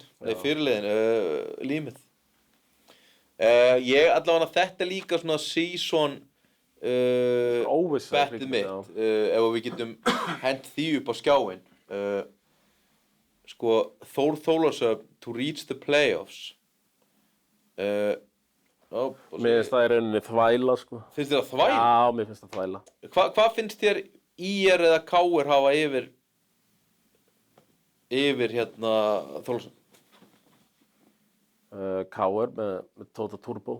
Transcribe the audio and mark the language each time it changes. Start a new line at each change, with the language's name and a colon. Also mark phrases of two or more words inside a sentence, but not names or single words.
Icelandic: Nei, fyrirliðin, límið. Ég allavega þetta er líka svona season Óvissa. bettið mitt, ef við getum hent því upp á skjáinn.
English: Sko, Þór Þórðarsson to reach the playoffs.
Icelandic: Mér finnst það í rauninni þvæla, sko. Finnst þér það þvæla? Já, mér finnst það þvæla. Hvað finnst þér IR eða KR hafa yfir hérna Þórðarsson? KR með Tóta Turbo.